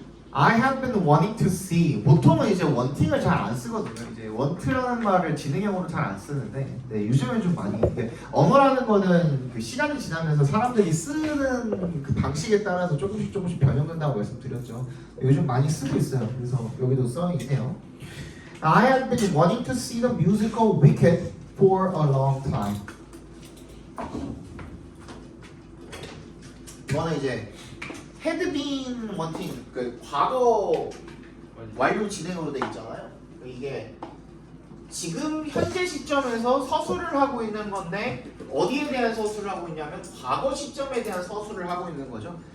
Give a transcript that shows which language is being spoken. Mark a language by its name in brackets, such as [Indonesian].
[English] I have been wanting to see. [Korean] 보통은 이제 wanting을 잘 안 쓰거든요. 이제 want라는 말을 진행형으로 잘 안 쓰는데, 네, 요즘엔 좀 많이. 근데 언어라는 거는 그 시간이 지나면서 사람들이 쓰는 그 방식에 따라서 조금씩 변형된다고 말씀드렸죠. 요즘 많이 쓰고 있어요. 그래서 여기도 써 있네요. [English] I have been wanting to see the musical Wicked for a long time. [Korean] 이거는 이제 [English] had been wanting [Korean] 그 과거 완료 진행으로 돼 있잖아요. 이게 지금 현재 시점에서 서술을 하고 있는 건데 어디에 대한 서술을 하고 있냐면 과거 시점에 대한 서술을 하고 있는 거죠.